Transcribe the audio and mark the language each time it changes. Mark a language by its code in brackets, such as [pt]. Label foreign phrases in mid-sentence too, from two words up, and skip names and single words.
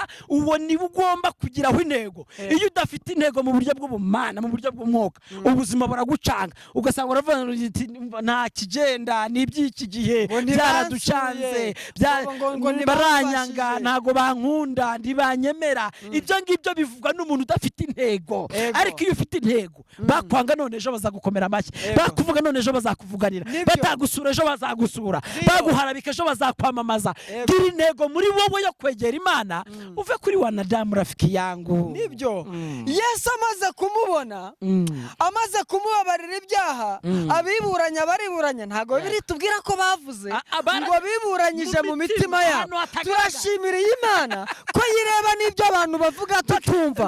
[rw] Uwo niwe ugomba kugiraho intego. Iyo udafite intego mu buryo bw'ubumana, mu buryo bw'umwuka, ubuzima buragucanga, ugasanga uravuga nta kigenda, n'iby'iki gihe byaraducanze, baranyanga, ntago bankunda, ntibanyemera. Ibyo ngibyo bivugwa n'umuntu udafite intego. Ariko iyo ufite intego, bakwanga none ejo bazagukomera amashyi, bakuvuga none ejo bazakuvuganira, batagusura ejo bazagusura, baguharabika ejo bazakwamamaza. Gira intego muri wowe yo kwegera Imana, uve kuri [sw] wanadamu rafiki yangu. [rw] Nibyo Yesu amaze kumubona, amaze kumubabarira ibyaha, abiburanya bariburanya. Ntago biri tubwira ko bavuze ngo biburanyije mu mitima yabo. Turashimira Imana ko yireba n'ibyo abantu bavuga tutumva.